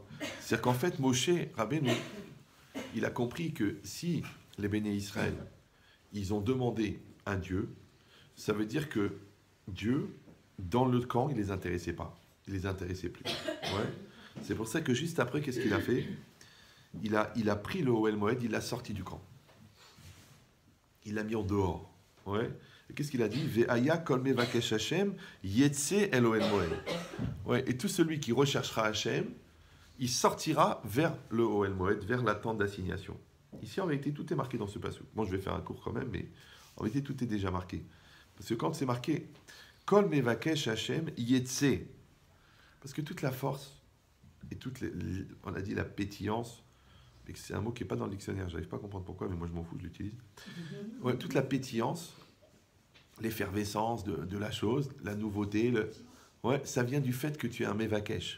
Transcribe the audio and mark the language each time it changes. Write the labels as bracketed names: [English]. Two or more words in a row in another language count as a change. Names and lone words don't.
[French] C'est-à-dire qu'en fait, Moshe Rabbeinu, il a compris que si les béné Israël, ils ont demandé un Dieu, ça veut dire que Dieu, dans le camp, il les intéressait pas. Il les intéressait plus. Ouais. C'est pour ça que juste après, qu'est-ce qu'il a fait? Il a pris le Ohel Moed, il l'a sorti du camp. Il l'a mis en dehors. Ouais. Et qu'est-ce qu'il a dit? [Hebrew] והיה כל מבקש השם יצא אל אהל מועד. [French] Ouais. Et tout celui qui recherchera Hashem, il sortira vers le Ohel Moed, vers la tente d'assignation. Ici, en réalité, tout est marqué dans ce passage. Moi, je vais faire un cours quand même, mais en réalité, tout est déjà marqué. Parce que quand c'est marqué [Hebrew] כל מבקש השם יצא, [French] parce que toute la force et on a dit la pétillance, mais c'est un mot qui n'est pas dans le dictionnaire, j'arrive pas à comprendre pourquoi, mais moi je m'en fous, je l'utilise. Ouais, toute la pétillance, l'effervescence de la chose, la nouveauté, ouais, ça vient du fait que tu es un mevakesh.